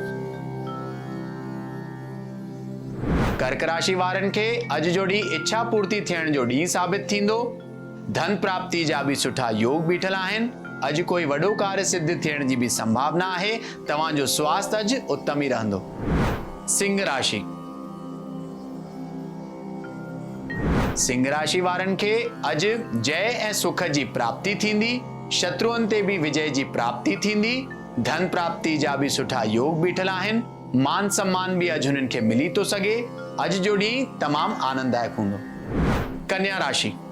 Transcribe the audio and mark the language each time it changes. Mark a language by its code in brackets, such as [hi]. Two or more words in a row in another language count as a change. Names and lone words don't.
[sd] कर्क राशि वारनि खे अॼु जो ॾींहुं इच्छा पूर्ति थियण जो ॾींहुं साबित थींदो। धन प्राप्ति जा भी सुठा योग बीठल आहिनि। अॼु कोई वॾो कार्य सिद्ध थियण जी भी संभावना आहे। तव्हांजो स्वास्थ्य अॼु उत्तम ई रहंदो। सिंह राशि। सिंह राशि वारनि खे अॼु जय ऐं सुख जी प्राप्ति थींदी। शत्रुअनि ते भी विजय जी प्राप्ति थींदी। धन प्राप्ति जा भी सुठा योग बीठल आहिनि। मान सम्मान भी अॼु हुननि खे मिली थो सघे। अॼु जो ॾींहुं तमामु आनंददायक हूंदो। कन्या राशि।